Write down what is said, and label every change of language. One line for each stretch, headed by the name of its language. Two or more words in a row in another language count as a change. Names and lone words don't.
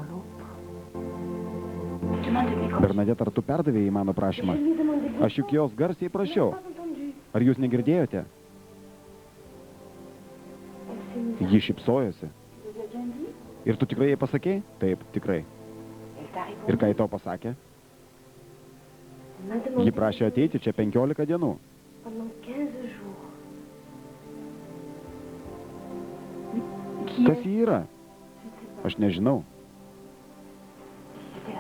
Lithuanian: Bernadeta, ar tu perdavėjai mano prašymą? Aš juk jos garsiai prašiau. Ar jūs negirdėjote? Ji šypsojosi. Ir tu tikrai jai pasakei? Taip, tikrai.
French: t'a répondu?
Lithuanian: Ir ką ji tau pasakė?
French: Elle m'a demandé
Lithuanian: Ji prašė ateiti čia 15 dienų.
French: pendant 15 jours.
Lithuanian: Kas ji yra? Aš nežinau.
French: C'était la